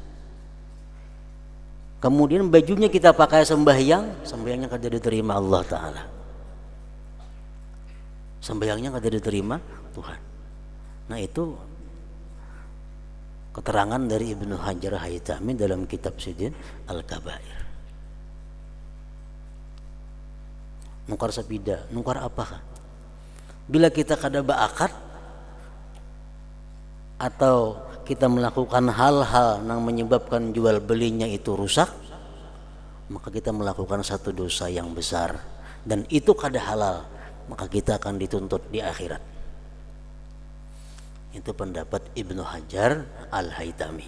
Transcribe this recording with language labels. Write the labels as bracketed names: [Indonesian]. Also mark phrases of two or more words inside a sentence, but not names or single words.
[Banjar] Kemudian bajunya kita pakai sembahyangnya kada diterima Allah Ta'ala, sembahyangnya kada diterima Tuhan. [Indonesian] Nah itu keterangan dari Ibnu Hajar Haytami dalam kitab Sidin Al-Kabair. [Banjar] Nukar sepida, nukar apakah? [Indonesian] Bila kita kada beakad atau kita melakukan hal-hal yang menyebabkan jual belinya itu rusak, maka kita melakukan satu dosa yang besar dan itu kada halal, maka kita akan dituntut di akhirat. Itu pendapat Ibnu Hajar Al-Haytami.